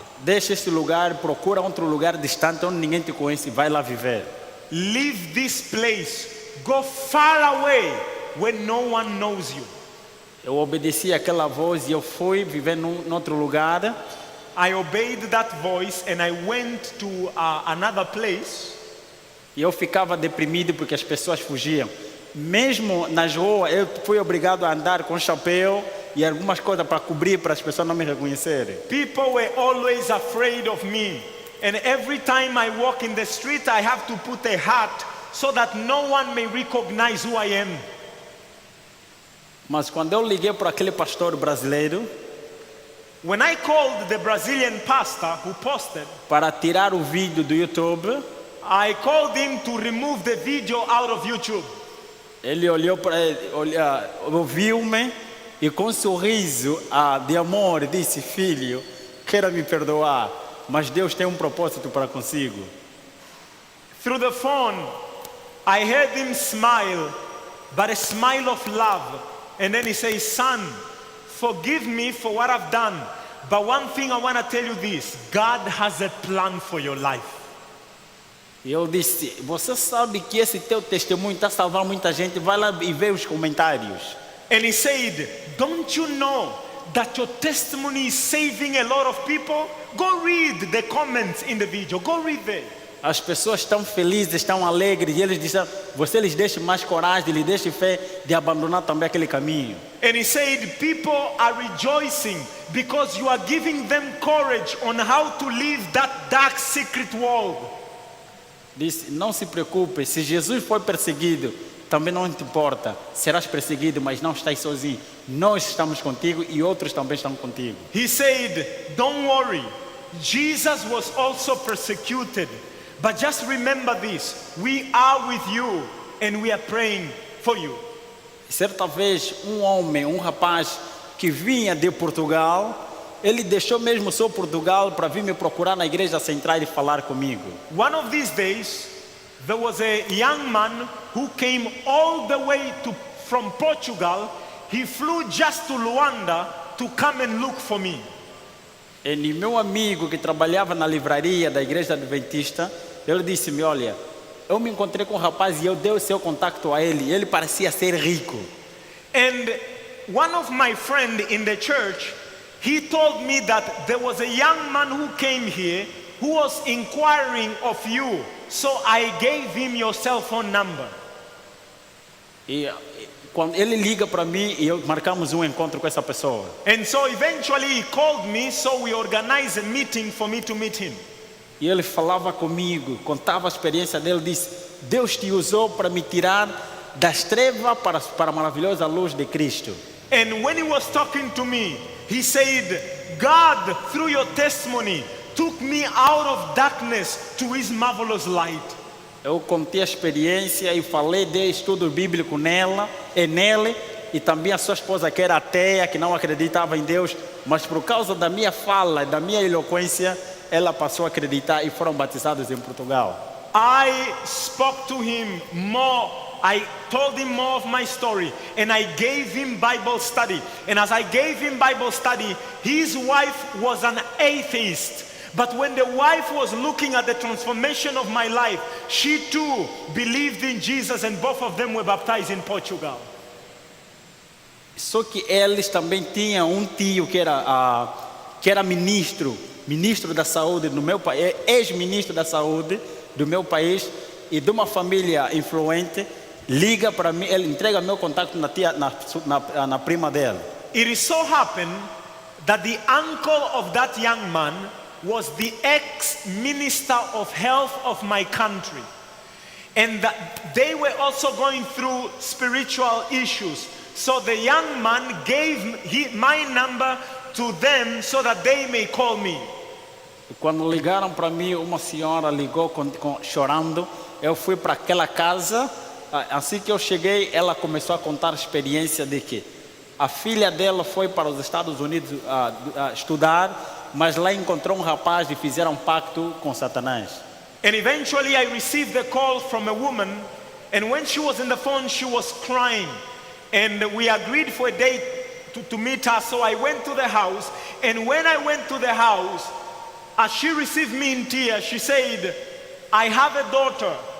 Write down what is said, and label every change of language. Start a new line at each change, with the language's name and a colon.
Portuguese: Deixa esse lugar, procura outro lugar distante onde ninguém te conhece, vai lá viver.
English: Leave this place, go far away where no one knows you.
Portuguese: Eu obedeci àquela voz e eu fui viver em outro lugar.
English: I obeyed that voice and I went to another place.
Portuguese: E eu ficava deprimido porque as pessoas fugiam. mesmo nas ruas, eu fui obrigado a andar com chapéu e algumas coisas para cobrir, para as pessoas não me reconhecerem.
English: People were always afraid of me. And every time I walk in the street, I have to put a hat so that no one may recognize who I am.
Portuguese: Mas quando eu liguei para aquele pastor brasileiro
English: When I called the Brazilian pastor who posted,
Portuguese: para tirar o vídeo do YouTube,
English: I called him to remove the video out of YouTube.
Portuguese: ele olhou para ouviu-me e com um sorriso de amor disse: filho, queira me perdoar, mas Deus tem um propósito para consigo.
English: Through the phone, I heard him smile, but a smile of love. And then he says, son, forgive me for what I've done. But one thing I want to tell you this, God has a plan for your life.
Portuguese: E eu disse: você sabe que esse teu testemunho está salvando muita gente? Vai lá e vê os comentários.
English: And he said, don't you know that your testimony is saving a lot of people? Go read the comments in the video. Go read there.
Portuguese: As pessoas estão felizes, estão alegres, e eles disseram: você lhes deixe mais coragem, lhes deixe fé de abandonar também aquele caminho.
English: And he said, people are rejoicing because you are giving them courage on how to live that dark secret world.
Portuguese: Disse: não se preocupe, se Jesus foi perseguido, também não te importa, serás perseguido, mas não estás sozinho. Nós estamos contigo e outros também estão contigo.
English: He said, don't worry, Jesus was also persecuted. But just remember this, we are with you and we are praying for you.
Portuguese: Certa vez, um homem, um rapaz que vinha de Portugal, ele deixou mesmo só Portugal para vir me procurar na igreja central e falar comigo.
English: One of these days, there was a young man who came all the way from Portugal. He flew just to Luanda to come and look for me.
Portuguese: E meu amigo que trabalhava na livraria da igreja adventista, ele disse-me: olha, eu me encontrei com um rapaz e eu dei o seu contato a ele. Ele parecia ser rico.
English: And one of my friends in the church, he told me that there was a young man who came here who was inquiring of you. So I gave him your cell phone number.
Portuguese: E quando ele liga para mim, e eu marcamos um encontro com essa pessoa.
English: And so eventually he called me, so we organized a meeting for me to meet him.
Portuguese: E ele falava comigo, contava a experiência dele, disse: Deus te usou para me tirar das trevas para a maravilhosa luz de Cristo.
English: And when he was talking to me, he said, God, through your testimony, took me out of darkness to his marvelous light.
Portuguese: Eu contei a experiência e falei de estudo bíblico nele, e também a sua esposa, que era ateia, que não acreditava em Deus, mas por causa da minha fala, da minha eloquência, ela passou a acreditar e foram batizados em Portugal.
English: I spoke to him more. I told him more of my story, and I gave him Bible study. And as I gave him Bible study, his wife was an atheist. But when the wife was looking at the transformation of my life, she too believed in Jesus, and both of them were baptized in Portugal.
Portuguese: Só que eles também tinham um tio que era ministro da saúde no meu país, ex-ministro da saúde do meu país, e de uma família influente. Liga para mim, ele entrega meu contato na prima dele.
English: It is so happened that the uncle of that young man was the ex-minister of health of my country, and that they were also going through spiritual issues. So the young man gave my number to them so that they may call me.
Portuguese: E quando ligaram para mim, uma senhora ligou chorando. Eu fui para aquela casa. Assim que eu cheguei, ela começou a contar a experiência de que a filha dela foi para os Estados Unidos estudar, mas lá encontrou um rapaz e fizeram um pacto com Satanás.
English: And eventually I received a call from a woman, and when she was in the phone, she was crying. And we agreed for a date to meet her, so I went to the house. And when I went to the house, as she received me in tears, she said, I have a daughter.